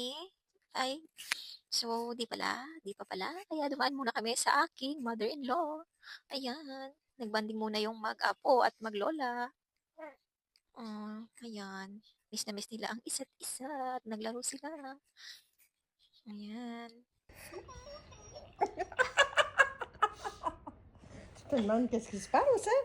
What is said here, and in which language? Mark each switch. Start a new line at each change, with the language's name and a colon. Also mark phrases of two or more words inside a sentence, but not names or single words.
Filipino: Ay, so, di pa pala. Kaya dumaan muna kami sa aking mother-in-law. Ayan, nagbanding muna yung mag-apo at maglola. Ayan, miss na miss nila ang isa't isa at naglaro sila. Ayan.
French: Je te demande qu'est-ce qui se passe, hein?